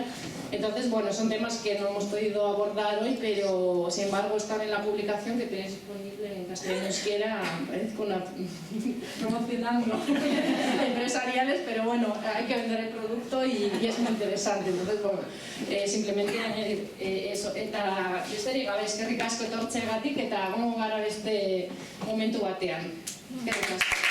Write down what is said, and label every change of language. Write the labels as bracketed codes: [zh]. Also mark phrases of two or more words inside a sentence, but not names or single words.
[es] Entonces, bueno, son temas que no hemos podido abordar hoy, pero sin embargo están en la publicación que tenéis disponible en castellano y euskera, promocionando empresariales, pero bueno, hay que vender el producto y es muy interesante. Entonces, bueno, simplemente añadir eso, [eu] eta besterik gabe eskerrik asko etortzeagatik eta egongo gara beste momentu batean. Eskerrik asko.